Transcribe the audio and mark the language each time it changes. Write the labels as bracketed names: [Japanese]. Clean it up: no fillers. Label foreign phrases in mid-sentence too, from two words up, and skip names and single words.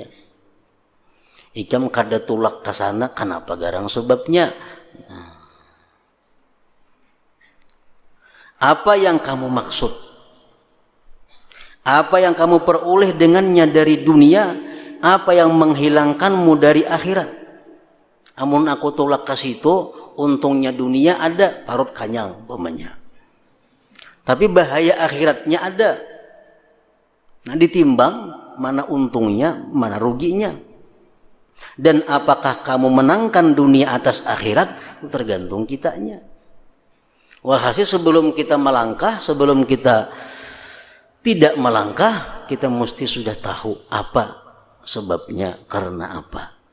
[Banjar] Ikam kada tulak ke sana, kenapa garang sebabnya? [Indonesian] Apa yang kamu maksud? Apa yang kamu peroleh dengannya dari dunia? Apa yang menghilangkanmu dari akhirat? [Banjar] Amun aku tulak ke situ, untungnya dunia ada, parut kanyang umpamanya. [Indonesian] Tapi bahaya akhiratnya ada. Nah, ditimbang mana untungnya, mana ruginya. Dan apakah kamu menangkan dunia atas akhirat, tergantung kitanya. Walhasil sebelum kita melangkah, sebelum kita tidak melangkah, kita mesti sudah tahu apa sebabnya, karena apa.